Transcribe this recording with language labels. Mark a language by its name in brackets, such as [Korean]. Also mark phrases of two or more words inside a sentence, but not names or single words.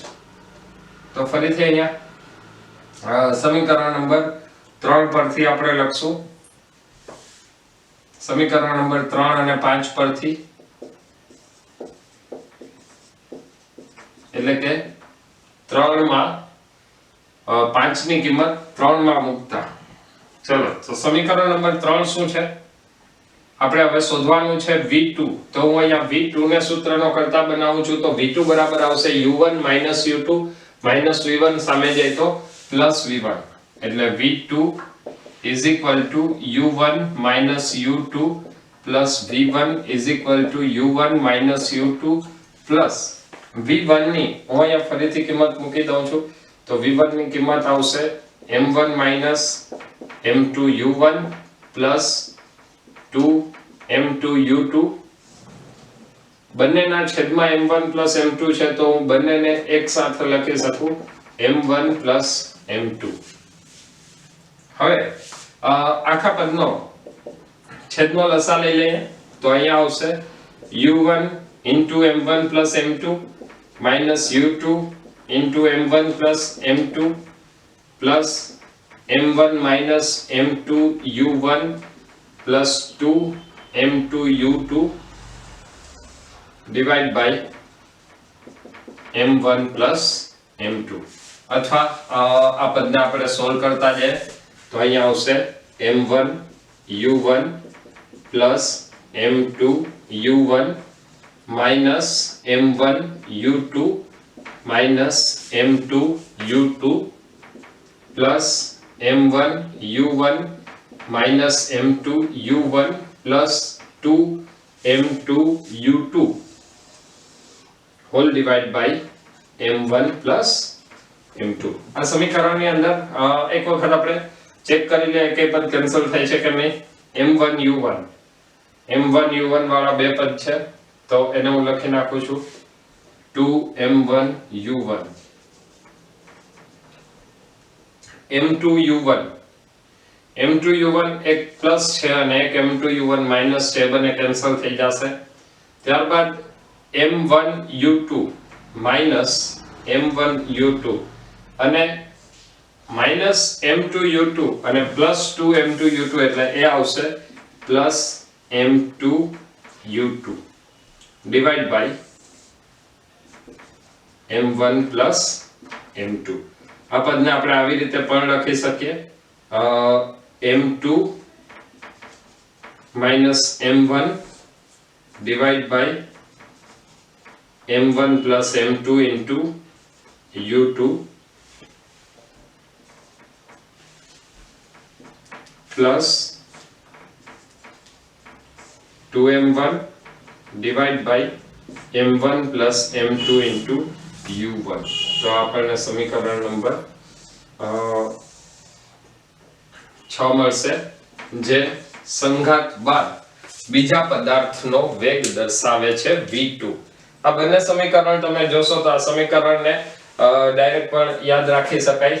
[Gujarati] તો ફરીથી અહીંયા સમીકરણ નંબર 3 પરથી આપણે લખશું સમીકરણ નંબર 3 અને 5 પરથી એટલે કે 3 માં 5 ની કિંમત 3 માં મૂકતા ચલો તો સમીકરણ નંબર 3 શું છે આપણે હવે શોધવાનું છે v2. તો હું અહીંયા v2 ને સૂત્રનો કર્તા બનાવું છું તો v2 બરાબર આવશે u1 u2 v1 સામે જાય તો v1 એટલે v2 [English] is equal to [Gujarati] u1 u2 v1 [English] is equal to [Gujarati] u1 u2 v1 ની હું અહીંયા ફરીથી કિંમત મૂકી દઉં છું તો v1 ની કિંમત આવશે m1 m2u1 2m2u2 બંનેના છેદમાં m1 m2 છે તો હું બંનેને એક સાથે લખી શકું m1 m2. હવે આખા પદનો છેદનો લસા લઈ લઈએ તો અહીંયા આવશે [English] u1 into m1 m2 minus u2 into m1 m2 plus m1 minus m2 u1 plus 2 m2 u2 divide by m1 plus m2. [Gujarati] અથવા આ પદને આપણે સોલ્વ કરતા જઈએ તો અહીંયા આવશે [English] m1 u1 plus m2 u1 minus m1 u2 minus m2 u2 plus m1 u1 minus m2 u1 plus 2 m2 u2 whole divided by m1 plus m2. [Gujarati] આ સમીકરણની અંદર એક વખત આપણે ચેક કરી લઈએ કે પદ કેન્સલ થાય છે કે નહીં. m1 u1 વાળા બે પદ છે તો એને હું લખી નાખું છું 2m1 u1 m2 u1 એક પ્લસ છે અને એક m2 u1 માઈનસ છે, બંને કેન્સલ થઈ જશે. ત્યારબાદ m1 u2 માઈનસ m1 u2 અને માઈનસ m2 u2 અને પ્લસ 2 m2 u2 એટલે એ આવશે પ્લસ m2 u2 [English] divide by [Gujarati] m1 પ્લસ m2. આ પદને આપણે આવી રીતે પણ લખી શકીએ [English] m2 minus m1 divided by m1 plus m2 into u2 plus 2m1 divided by m1 plus m2 into u1. [Gujarati] તો આપણને સમીકરણ નંબર 6 મળશે જે સંઘાત બાદ બીજા પદાર્થનો વેગ દર્શાવે છે v2. આ બંને સમીકરણ તમે જોશો તો આ સમીકરણને ડાયરેક્ટ પણ યાદ રાખી શકાય.